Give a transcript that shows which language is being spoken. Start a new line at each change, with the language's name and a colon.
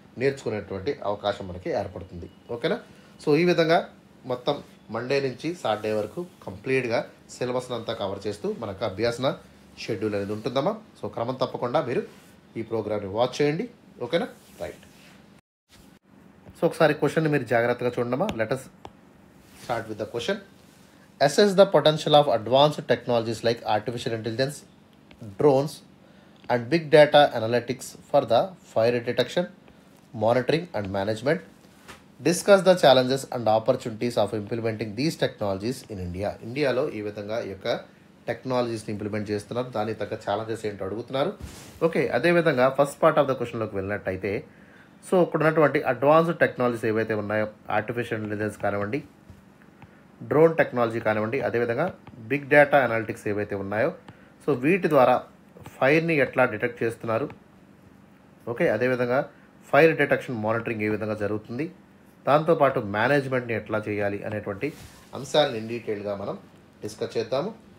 Telugu: నేర్చుకునేటువంటి అవకాశం మనకి ఏర్పడుతుంది. ఓకేనా? సో ఈ విధంగా మొత్తం మండే నుంచి సాటర్డే వరకు కంప్లీట్గా సిలబస్ని అంతా కవర్ చేస్తూ మనకు అభ్యాసన షెడ్యూల్ అనేది ఉంటుందమ్మా. సో క్రమం తప్పకుండా మీరు ఈ ప్రోగ్రామ్ని వాచ్ చేయండి. ఓకేనా? రైట్. సో ఒకసారి క్వశ్చన్ని మీరు జాగ్రత్తగా చూడమ్మా.
English: Let us start with the question. Assess the potential of advanced technologies like artificial intelligence, drones, and big data analytics for the fire detection, monitoring, and management. Discuss the challenges and opportunities of implementing these technologies in India.
Telugu: ఇండియాలో ఈ విధంగా ఈ యొక్క టెక్నాలజీస్ని implement చేస్తున్నారు, దానికి తగ్గ challenges ఏంటో అడుగుతున్నారు. ఓకే, అదేవిధంగా ఫస్ట్ పార్ట్ ఆఫ్ ద క్వశ్చన్లోకి వెళ్ళినట్టయితే, సో ఇక్కడ ఉన్నటువంటి అడ్వాన్స్డ్ టెక్నాలజీస్ ఏవైతే ఉన్నాయో, ఆర్టిఫిషియల్ ఇంటెలిజెన్స్ కానివ్వండి, డ్రోన్ టెక్నాలజీ కానివ్వండి, అదేవిధంగా బిగ్ డేటా అనాలిటిక్స్ ఏవైతే ఉన్నాయో, సో వీటి ద్వారా ఫైర్ని ఎట్లా డిటెక్ట్ చేస్తున్నారు, ఓకే, అదేవిధంగా ఫైర్ డిటెక్షన్ మానిటరింగ్ ఏ విధంగా జరుగుతుంది, దాంతోపాటు మేనేజ్మెంట్ని ఎట్లా చేయాలి అనేటువంటి అంశాలను ఇన్ డీటెయిల్గా మనం డిస్కస్ చేద్దాము.